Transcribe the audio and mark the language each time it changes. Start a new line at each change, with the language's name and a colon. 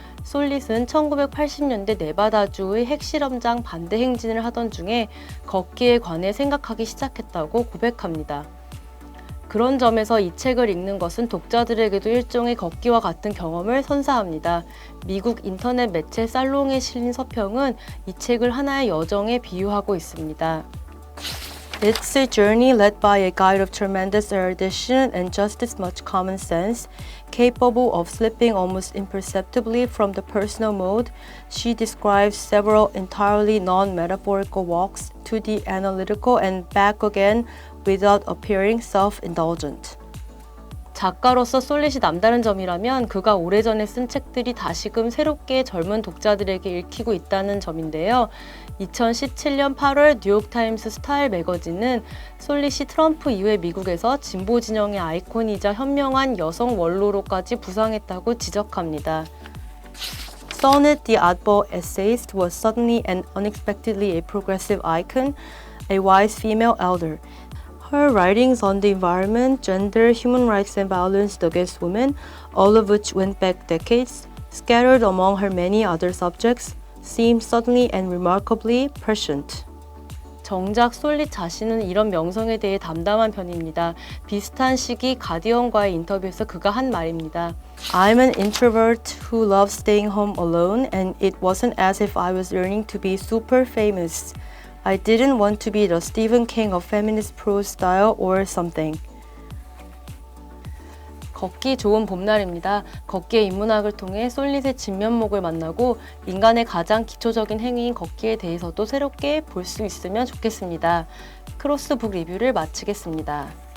Korean: 솔릿은 1980년대 네바다주의 핵실험장 반대 행진을 하던 중에 걷기에 관해 생각하기 시작했다고 고백합니다. 그런 점에서 이 책을 읽는 것은 독자들에게도 일종의 걷기와 같은 경험을 선사합니다. 미국 인터넷 매체 살롱에 실린 서평은 이 책을 하나의 여정에 비유하고 있습니다.
English: It's a journey led by a guide of tremendous erudition and just as much common sense, capable of slipping almost imperceptibly from the personal mode. She describes several entirely non-metaphorical walks to the analytical and back again without appearing self-indulgent.
Korean: 작가로서 솔릿이 남다른 점이라면 그가 오래전에 쓴 책들이 다시금 새롭게 젊은 독자들에게 읽히고 있다는 점인데요. 2017년 8월 뉴욕타임스 스타일 매거진은 솔릿이 트럼프 이후에 미국에서 진보 진영의 아이콘이자 현명한 여성 원로로까지 부상했다고 지적합니다.
English: Sonnet, the oddball essayist, was suddenly and unexpectedly a progressive icon, a wise female elder. Her writings on the environment, gender, human rights and violence against women, all of which went back decades, scattered among her many other subjects, seemed suddenly and remarkably prescient.
Korean: 정작 솔릿 자신은 이런 명성에 대해 담담한 편입니다. 비슷한 시기 가디언과의 인터뷰에서 그가 한 말입니다.
English: I'm an introvert who loves staying home alone and it wasn't as if I was yearning to be super famous. I didn't want to be the Stephen King of feminist prose style or something.
Korean: 걷기 좋은 봄날입니다. 걷기의 인문학을 통해 솔릿의 진면목을 만나고 인간의 가장 기초적인 행위인 걷기에 대해서도 새롭게 볼 수 있으면 좋겠습니다. 크로스북 리뷰를 마치겠습니다.